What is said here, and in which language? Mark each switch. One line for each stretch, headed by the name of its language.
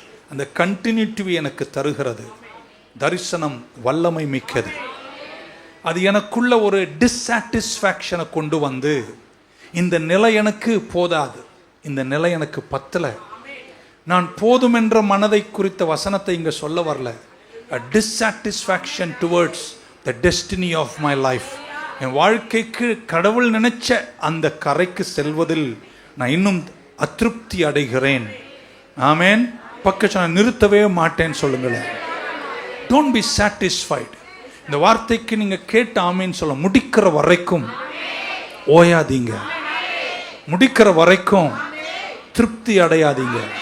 Tamil: அந்த கண்டினியூட்டி எனக்கு தருகிறது. தரிசனம் வல்லமை மிக்கது. அது எனக்குள்ள ஒரு டிஸ்சாட்டிஸ்ஃபேக்ஷனை கொண்டு வந்து, இந்த நிலை எனக்கு போதாது, இந்த நிலை எனக்கு பத்தலை, நான் போதும் என்ற மனதை குறித்த வசனத்தை இங்கே சொல்ல வரல.
English: a dissatisfaction towards the destiny of my life.
Tamil: என் வாழ்க்கைக்கு கடவுள் நினைச்ச அந்த கரைக்கு செல்வதில் நான் இன்னும் அதிருப்தி அடைகிறேன். ஆமென். பக்கத்தில் நிறுத்தவே மாட்டேன்னு சொல்லுங்களேன்.
English: Don't be satisfied.
Tamil: இந்த வார்த்தைக்கு நீங்க கேட்ட ஆமேன்னு சொல்ல, முடிக்கிற வரைக்கும் ஓயாதீங்க, முடிக்கிற வரைக்கும் திருப்தி அடையாதீங்க.